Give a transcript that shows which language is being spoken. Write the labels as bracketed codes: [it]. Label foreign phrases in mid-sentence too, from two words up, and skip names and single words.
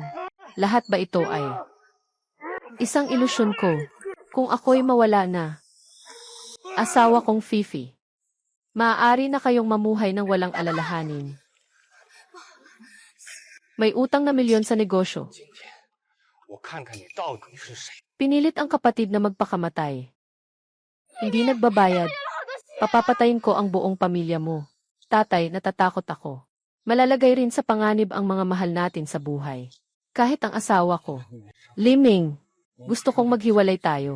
[tl] Lahat ba ito ay isang ilusyon ko? Kung ako'y mawala na. Asawa kong Fifi. Maaari na kayong mamuhay ng walang alalahanin. May utang na milyon sa negosyo. [zh] 我看看你到底是谁。 [tl] Pinilit ang kapatid na magpakamatay. Hindi nagbabayad. Papapatayin ko ang buong pamilya mo. Tatay, natatakot ako. Malalagay rin sa panganib ang mga mahal natin sa buhay. Kahit ang asawa ko. Liming, gusto kong maghiwalay tayo.